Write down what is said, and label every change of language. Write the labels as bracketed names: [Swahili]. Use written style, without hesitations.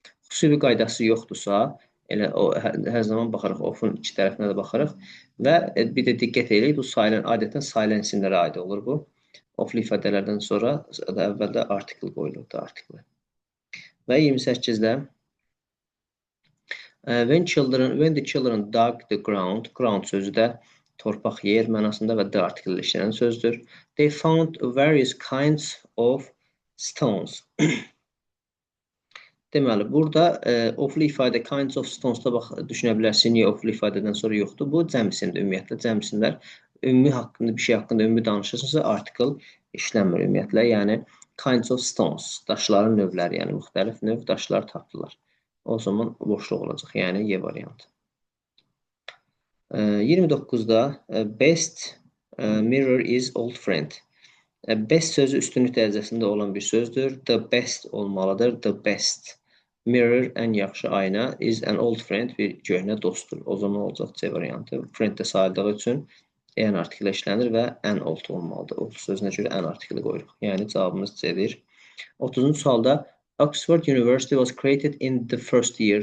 [Azerbaijani] Xüsusi bir qaydası yoxdursa, elə o hər zaman baxırıq, ofun iki tərəfinə də baxırıq və bir də diqqət eləyin, bu adətən silent isimlərə aid olur bu. Oflu ifadələrdən sonra əvvəldə article qoyulur, da article. Və 28-də [English] when the children dug the ground [Azerbaijani] sözü də torpaq yer mənasında və the article ilə işlənən sözdür. [English] They found various kinds of stones. [Azerbaijani] Deməli, burada oflu ifadə kinds of stones-da düşünə bilərsiniz, niyə oflu ifadədən sonra yoxdur? Bu cəm isimdir ümumiyyətlə. Cəm isimlər ümumi haqqında, bir şey haqqında ümumi danışırsınızsa, article işlənmir ümumiyyətlə. Yəni, kinds of stones, daşların növləri, yəni müxtəlif növ daşlar tapdılar. O zaman boşluq olacaq, yəni Y variantı. 29-da [English] best mirror is old friend. [Azerbaijani] Best sözü üstünlük dərəcəsində olan bir sözdür. The best olmalıdır. The best. Mirror ən yaxşı ayna. [English] Is an old friend [Azerbaijani] bir köhnə dostdur. O zaman olacaq C variantı. Friend də sayıldığı üçün an artikli işlənir və an old olmalıdır. Old sözünə görə an artikli qoyuruq. Yəni cavabımız C-dir. 30-cu sualda [English] Oxford University was created in the first year.